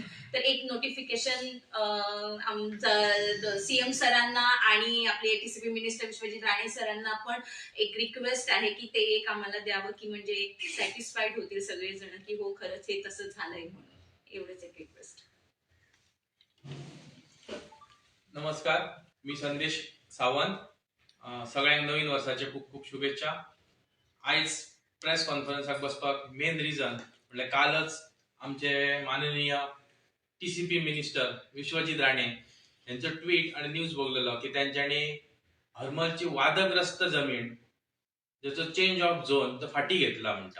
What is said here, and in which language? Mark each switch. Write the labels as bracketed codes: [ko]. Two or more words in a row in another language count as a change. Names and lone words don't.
[mr] तर एक नोटिफिकेशन आमचा सीएम सरांना आणि आपले [en] TCP minister [mr] विश्वजित राणे सरांना पण एक रिक्वेस्ट आहे, की ते एक आम्हाला द्यावं, की म्हणजे एक सॅटिस्फाईड होतील सगळेजण, की हो खरंच हे तसं झालंय म्हणून. एवढंच एक रिक्वेस्ट. नमस्कार, मी संदेश सावंत. [kok] सगळ्यांक नवीन वर्षाचे खूप खूप शुभेच्छा. आयज प्रेस कॉन्फरन्साक बसपाक [en] main reason [kok] म्हणजे कालच आमचे माननीय [en] TCP minister [kok] विश्वजित राणे यांचं ट्विट आणि न्यूज बघलेलो की त्यांच्यानी हरमलची वादग्रस्त जमीन ज्याचं [en] change of zone [kok] तर फाटी घेतला म्हणटा.